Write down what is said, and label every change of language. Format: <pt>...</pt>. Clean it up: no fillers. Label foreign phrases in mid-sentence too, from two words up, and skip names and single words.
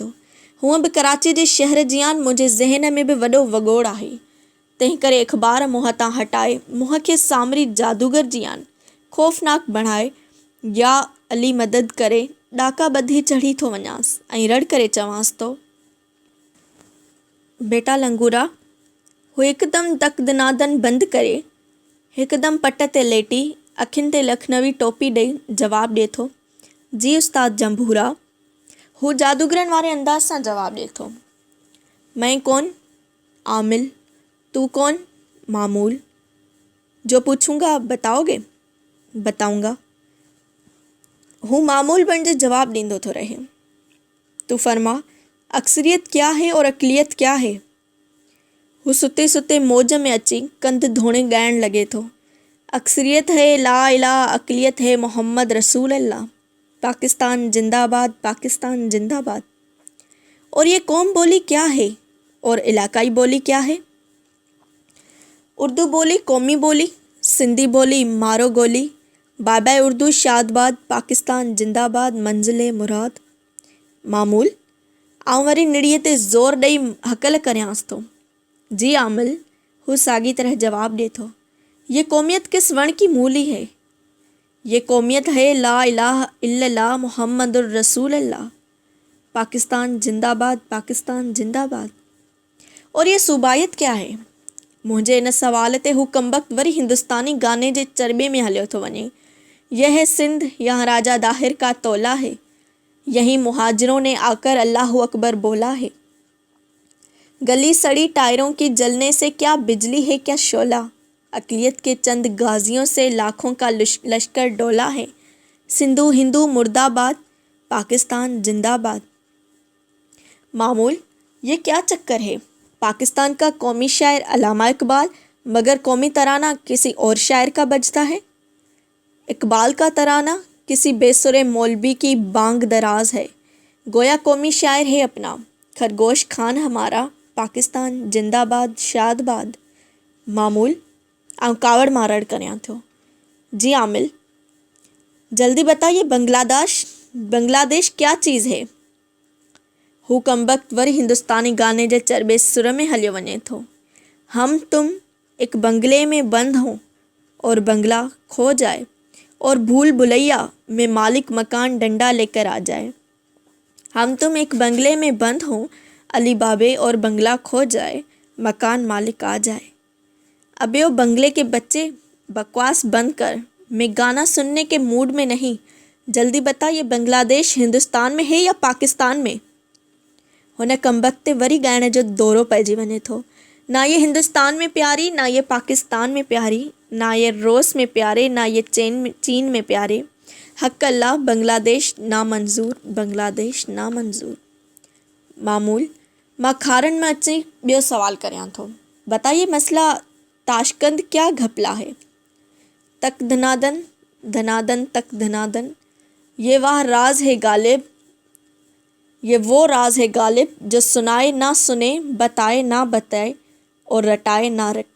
<sd>हूअं बि कराची जे शहर जियान मुंहिंजे ज़हन में बि वॾो वॻोड़ आहे, तंहिं करे अख़बार मुंहं तां हटाए मुंहं खे सामरी जादूगर जियान ख़ौफ़नाक बणाए या अली मदद करे ॾाका ॿधी चढ़ी थो वञांसि ऐं रड़ करे चवांसि थो, बेटा लंगूरा। हू हिकदमि तक दनादन बंदि करे हिकदमि पट ते लेटी अखियुनि ते लखनवी टोपी ॾेई जवाबु ॾिए थो, जी उस्ताद जंबूरा। हू जादूगरनि वारे अंदाज़ सां जवाबु ॾिए थो,</sd> <ur>میں کون? عامل۔ تو کون؟ معمول. جو پوچھوں گا بتاؤ گے؟ بتاؤں گا.</ur> <sd>हू मामूल बणिजे जवाबु ॾींदो थो रहे।</sd> <ur>تو فرما، اکثریت کیا ہے اور اقلیت کیا ہے?</ur> <sd>हू सुते सुते मौज में अची कंध धोणे ॻाइणु लॻे थो,</sd> <ur>اکثریت ہے</ur> <ar>لا إله,</ar> <ur>اقلیت ہے</ur> <ar>محمد رسول الله,</ar> <ur>پاکستان زندہ باد، پاکستان زندہ باد. اور یہ قوم بولی کیا ہے اور علاقائی بولی کیا ہے? اردو بولی قومی بولی، سندھی بولی مارو گولی، بائے بائے اردو شاد باد، پاکستان زندہ باد، منزل مراد.</ur> <sd>मामूल, आउं वरी निड़ीअ ते ज़ोर ॾेई हकल करियांसि थो, जी आमिल। हू साॻी तरह जवाबु ॾिए थो,</sd> <ur>یہ قومیت کس ون کی مولی ہے? یہ قومیت ہے</ur> <ar>لا إله إلا الله محمد رسول الله,</ar> <ur>پاکستان زندہ باد، پاکستان زندہ باد. اور یہ صوبائیت کیا ہے?</ur> <sd>मुंहिंजे इन सवाल ते हू कमबख़्त वरी हिंदुस्तानी गाने जे चरॿे में हलियो थो वञे,</sd> <ur>یہ ہے سندھ، یہاں راجہ داہر کا تولا ہے، یہیں مہاجروں نے آ کر</ur> <ar>الله أكبر</ar> <ur>بولا ہے، گلی سڑی ٹائروں کی جلنے سے کیا بجلی ہے کیا شعلہ، اقلیت کے چند غازیوں سے لاکھوں کا لشکر ڈولا ہے، سندھو ہندو مردہ باد، پاکستان زندہ باد. معمول، یہ کیا چکر ہے? پاکستان کا قومی شاعر علامہ اقبال، مگر قومی ترانہ کسی اور شاعر کا بجتا ہے. اقبال کا ترانہ کسی بے سرے مولوی کی بانگ دراز ہے، گویا قومی شاعر ہے اپنا، خرگوش خان ہمارا، پاکستان زندہ باد شاد باد.</ur> <sd>मामूल आऊं कावड़ मारड़ कर्या थियो। जी आमिल,</sd> <ur>جلدی بتائیے بنگلہ دیش کیا چیز ہے?</ur> <sd>हू कमबख्त वरी हिंदुस्तानी गाने जे चरबे सुर में हलियो वञे थो।</sd> <ur>ہم تم ایک بنگلے میں بند ہوں اور بنگلہ کھو جائے اور بھول بھلیاں میں مالک مکان ڈنڈا لے کر آ جائے. ہم تم ایک بنگلے میں بند ہوں علی بابے اور بنگلہ کھو جائے، مکان مالک آ جائے. ابے او بنگلے کے بچے، بکواس بند کر، میں گانا سننے کے موڈ میں نہیں. جلدی بتا، یہ بنگلہ دیش ہندوستان میں ہے یا پاکستان میں?</ur> <sd>हुन कमबख्ते वरी ॻाइण जो दौरो पइजी वञे थो।</sd> <ur>نہ یہ ہندوستان میں پیاری، نہ یہ پاکستان میں پیاری، نہ یہ روس میں پیارے، نہ یہ چین میں پیارے. حق اللہ بنگلہ دیش نامنظور، بنگلہ دیش نامنظور.</ur> <sd>मामूल मां खारन में अची ॿियो सवाल करियां थो।</sd> <ur>بتائیے مسئلہ تاشقند کیا گھپلا ہے? تک دھنادن دھنادن تک دھنادن، یہ واہ راز ہے غالب، یہ وہ راز ہے غالب جو سنائے نہ سنے، بتائے نہ بتائے اور رٹائے نہ رٹے.</ur>